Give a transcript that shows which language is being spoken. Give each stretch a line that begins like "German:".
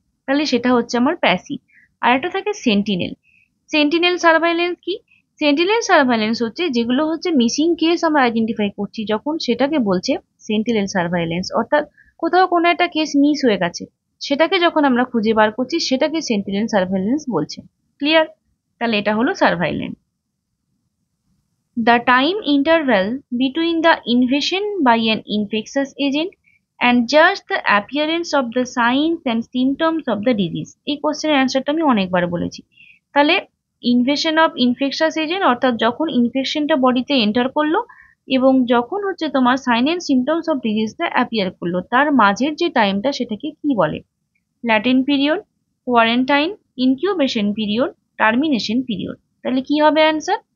Bangla: তাহলে সেটা হচ্ছে আমার প্যাসিভ। আর একটা থাকে সেন্টিনেল। সেন্টিনেল সার্ভাইলেন্স কি? সেন্টিনেল সার্ভাইলেন্স হচ্ছে যেগুলো হচ্ছে মিসিং কেস আমরা আইডেন্টিফাই করছি যখন, সেটাকে বলছে সেন্টিনেল সার্ভাইলেন্স। অর্থাৎ কোথাও কোনো একটা কেস মিস হয়ে গেছে, সেটাকে যখন আমরা খুঁজে বার করছি সেটাকে সেন্টিনেল সার্ভাইলেন্স বলছে। ক্লিয়ার? তাহলে এটা হলো surveillance.
English: The time interval between the invasion by an infectious agent and just the appearance of the signs and symptoms of the disease।
Bangla: এই কোশ্চেনের অ্যান্সারটা আমি অনেকবার বলেছি। তাহলে
English: invasion of infectious agent
Bangla: অর্থাৎ যখন ইনফেকশনটা বডিতে এন্টার করলো এবং যখন হচ্ছে তোমার
English: sign and symptoms of ডিজিজটা
Bangla: appear করলো, তার মাঝের যে টাইমটা সেটাকে কি বলে? Latent period, quarantine, incubation period, termination period. তাহলে কি হবে অ্যান্সার?